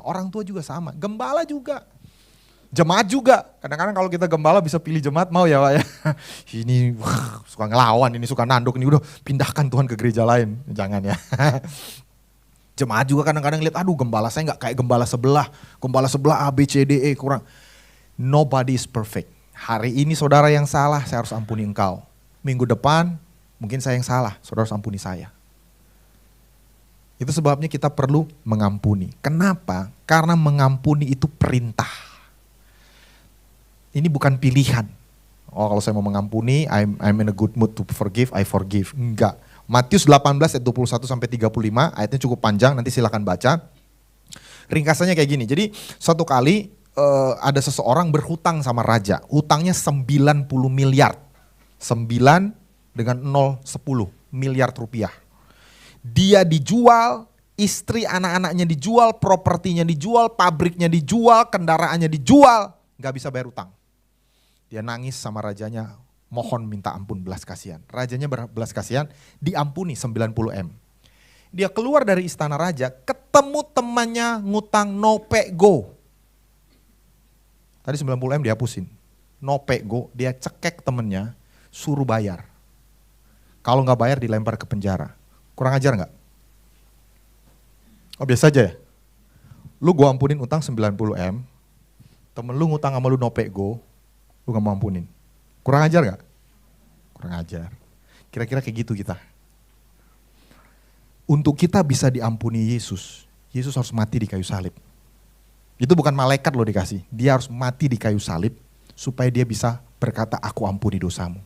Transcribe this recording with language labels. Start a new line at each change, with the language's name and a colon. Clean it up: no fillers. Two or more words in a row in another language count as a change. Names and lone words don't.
Indonesian: Orang tua juga sama, gembala juga. Jemaat juga, kadang-kadang kalau kita gembala bisa pilih jemaat mau ya Pak ya. Ini suka ngelawan, ini suka nanduk, ini udah pindahkan Tuhan ke gereja lain. Jangan ya. Jemaat juga kadang-kadang lihat, aduh gembala saya gak kayak gembala sebelah A, B, C, D, E kurang.
English: Nobody is perfect.
Indonesian: Hari ini saudara yang salah, saya harus ampuni engkau. Minggu depan mungkin saya yang salah, saudara harus ampuni saya. Itu sebabnya kita perlu mengampuni. Kenapa? Karena mengampuni itu perintah. Ini bukan pilihan. Oh kalau saya mau mengampuni,
English: I'm in a good mood to forgive, I forgive.
Indonesian: Enggak. Matius 18 ayat 21 sampai 35, ayatnya cukup panjang, nanti silakan baca. Ringkasannya kayak gini, jadi suatu kali ada seseorang berhutang sama raja. Hutangnya 90 miliar. 9 dengan 0, 10 miliar rupiah. Dia dijual, istri anak-anaknya dijual, propertinya dijual, pabriknya dijual, kendaraannya dijual. Gak bisa bayar utang. Dia nangis sama rajanya, mohon minta ampun belas kasihan. Rajanya belas kasihan, diampuni 90 M. Dia keluar dari istana raja, ketemu temannya ngutang
English: no pay go.
Indonesian: Tadi 90 M dihapusin.
English: No pay go,
Indonesian: dia cekek temennya, suruh bayar. Kalau gak bayar dilempar ke penjara. Kurang ajar gak? Oh biasa aja ya? Lu gua ampunin utang 90 M, temen lu ngutang sama lu
English: no pay go,
Indonesian: lu gak mau ampunin. Kurang ajar gak? Kurang ajar. Kira-kira kayak gitu kita. Untuk kita bisa diampuni Yesus, Yesus harus mati di kayu salib. Itu bukan malaikat lo dikasih, dia harus mati di kayu salib supaya dia bisa berkata aku ampuni dosamu.